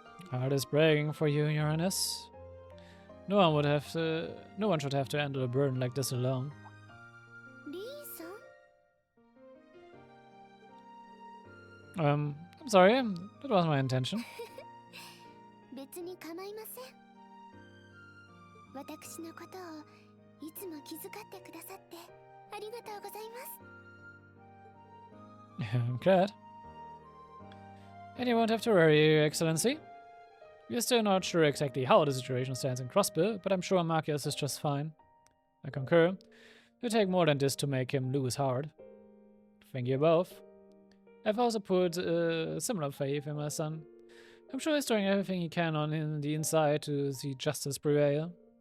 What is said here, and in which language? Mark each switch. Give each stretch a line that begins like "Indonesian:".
English: Heart is breaking for you, Your Highness. No one should have to handle a burden like this alone. I'm sorry, that wasn't my intention.
Japanese: 別に構いません。私のことをいつも気遣ってくださってありがとうございます。
English: I'm glad. And you won't have to worry, Your Excellency. We're still not sure exactly how the situation stands in Crossbill, but I'm sure Marcus is just fine. I concur. It'll take more than this to make him lose heart. Thank you both. I've also put similar faith in my son. I'm sure he's doing everything he can on the inside to see justice prevail.